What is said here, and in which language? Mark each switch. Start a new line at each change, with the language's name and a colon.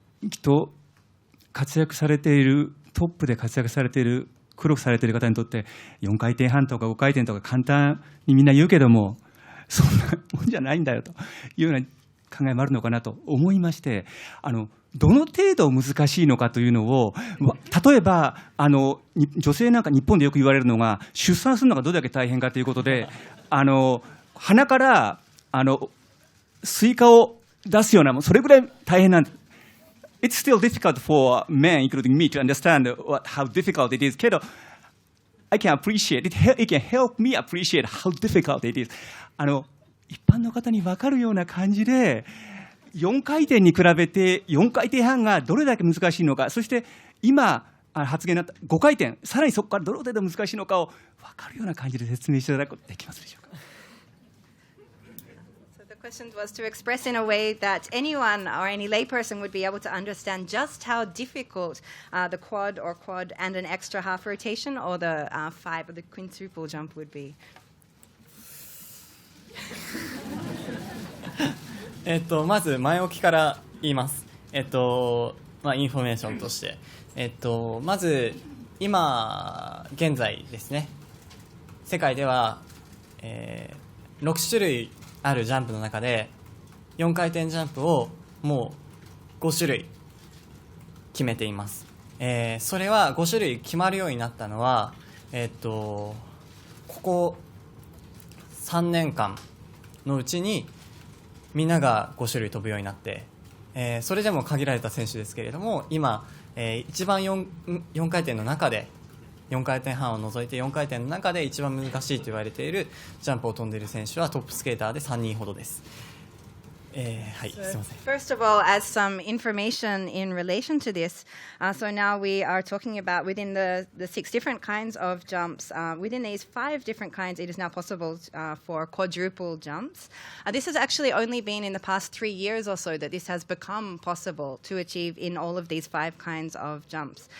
Japanese: きっと活躍されているトップで活躍されている苦労されている方にとって4回転半とか5回転とか簡単にみんな言うけどもそんなもんじゃないんだよというような考えもあるのかなと思いまして、どの程度難しいのかというのを、例えば女性なんか日本でよく言われるのが出産するのがどれだけ大変かということで、鼻からスイカを出すようなそれぐらい大変なんです。
English: It's still difficult for men, including me, to understand how difficult it is.
Japanese: けど
English: I can appreciate it. It can help me appreciate how difficult it is.
Japanese: 一般の方に分かるような感じで4回転に比べて4回転半がどれだけ難しいのか、そして今発言になった5回転、さらにそこからどの程度難しいのかを分かるような感じで説明していただくことできますでしょうか。
English: The question was to express in a way that anyone or any layperson would be able to understand just how difficult the quad and an extra half rotation or the five or the quintuple jump would be.
Japanese: まず前置きから言います。インフォメーションとして、まず今現在ですね、世界では、6種類あるジャンプの中で4回転ジャンプをもう5種類決めています。それは5種類決まるようになったのは、ここ3年間のうちにみんなが5種類飛ぶようになって、それでも限られた選手ですけれども、今、一番 4回転の中で4回転半を除いて4回転の中で一番難しいと言われているジャンプを飛んでいる選手はトップスケーターで3人ほどです。はい、すみません。
English: First of all, as some information in relation to this, so now we are talking about within the 6 different kinds of jumps. Within these 5 different kinds, it is now possible for quadruple jumps. This has actually only been in the past 3 years or so that this has become possible to achieve in all of these 5 kinds of jumps.